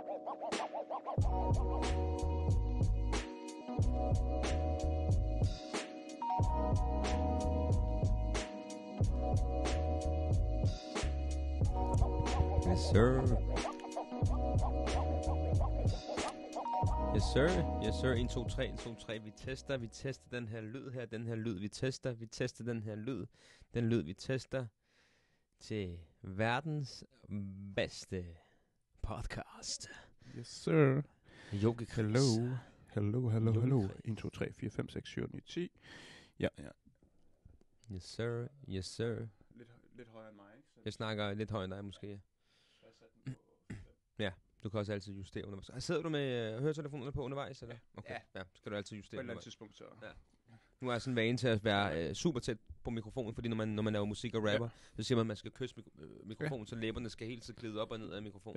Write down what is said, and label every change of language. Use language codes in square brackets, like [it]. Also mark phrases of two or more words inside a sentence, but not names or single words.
[en] Yes, sir. Yes, sir. Yes, sir. 1, 2, 3, 1, 2, 3. [da] Vi tester den her lyd her. Den her lyd, vi tester. Vi tester den her lyd. Den lyd, vi tester. Til verdens bedste podcast. [en] Yes, sir. Yogi Chris. Hello. 1, 2, 3, 4, 5, 6, 7, 8, 9, 10. Ja. Yes, sir. Yes, sir. [da] Lidt højere end mig, ikke? Jeg snakker lidt højere end dig, måske. Ja, du kan også altid justere undervejs. Sidder du med høretelefonerne på undervejs, eller? Okay. Ja, skal du altid justere på et eller andet tidspunkt, så... Ja. Nu er jeg sådan vane til at være super tæt på mikrofonen, fordi når man laver musik og rapper, så siger man, at man skal kysse mikrofonen, så læberne skal helt så glide op og ned af mikrofonen.